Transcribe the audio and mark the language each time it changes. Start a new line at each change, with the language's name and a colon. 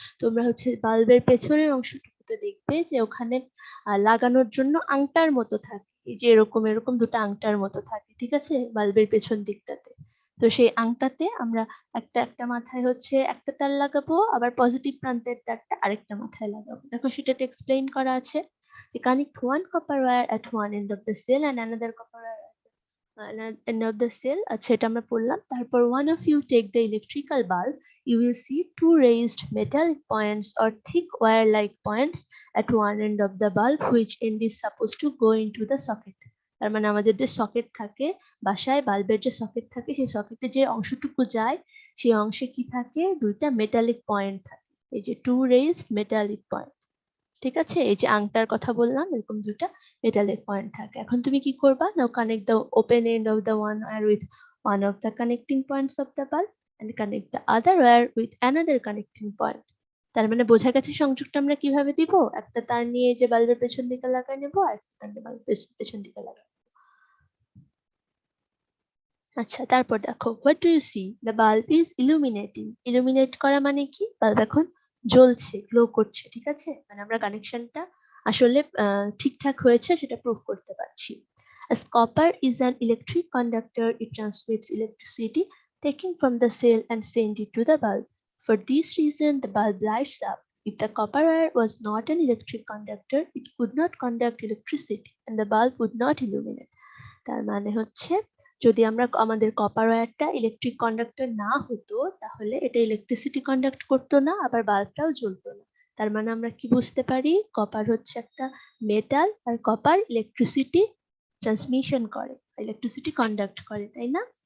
Bangla: তোমরা হচ্ছে বাল্বের পেছনের অংশটুকুতে দেখবে যে ওখানে লাগানোর জন্য আংটার মতো থাকে, এই যে এরকম এরকম দুটো আংটার মতো থাকে। ঠিক আছে? বাল্বের পেছন দিকটাতে। তো সেই আংটাতে আমরা একটা মাথায় হচ্ছে একটা তার লাগাবো, আবার পজিটিভ প্রান্তের তারটা আরেকটা মাথায় লাগাবো। দেখো সেটাতে এক্সপ্লেইন করা আছে যে
English: connect one copper wire at one end of the cell and another copper wire at the end of the cell.
Bangla: আচ্ছা, এটা আমরা পড়লাম। তারপর
English: one of you take the electrical bulb, you will see two raised metallic points or thick wire-like points at one end of the bulb, which end is supposed to go into the socket.
Bangla: তার মানে আমাদের যে socket থাকে বাসায়, বাল্বের যে socket থাকে, সেই সকেটে যে অংশটুকু যায় সেই অংশে কি থাকে, দুইটা মেটালিক পয়েন্ট থাকে, এই যে টু রেইজড মেটালিক পয়েন্ট। ঠিক আছে, এই যে আংটার কথা বললাম, এরকম দুটা মেটালিক পয়েন্ট থাকে। এখন তুমি কি করবা,
English: Now connect the open end of the one wire with one of the connecting points of the bulb and connect the other wire with another connecting point.
Bangla: তার মানে বোঝা গেছে সংযোগটা আমরা কিভাবে দিব, একটা তার নিয়ে যে বাল্বের পেছন দিকে লাগাই নেবো, আর একটা তার নিয়ে বাল্বের পেছন দিকে লাগাই। আচ্ছা, তারপর দেখো,
English: What do you see, the bulb is illuminating.
Bangla: Illuminate করা মানে কি, বাল্ব এখন জ্বলছে, গ্লো করছে। ঠিক আছে, মানে আমরা কানেকশনটা আসলে ঠিকঠাক হয়েছে সেটা প্রুভ করতে পারছি।
English: As copper is an electric conductor, it transmits electricity taken from the cell and send it to the bulb. For this reason, the bulb lights up. If the copper wire was not an electric conductor, it could not conduct electricity and the bulb would not illuminate.
Bangla: তার মানে হচ্ছে, যদি আমরা আমাদের copper ওয়্যারটা electric conductor না হতো, তাহলে এটা ইলেকট্রিসিটি কন্ডাক্ট করতো না, আবার বাল্বটাও জ্বলতো না। তার মানে আমরা কি বুঝতে পারি, কপার হচ্ছে একটা মেটাল, আর কপার ইলেকট্রিসিটি ট্রান্সমিশন করে, ইলেকট্রিসিটি কন্ডাক্ট করে, তাই না?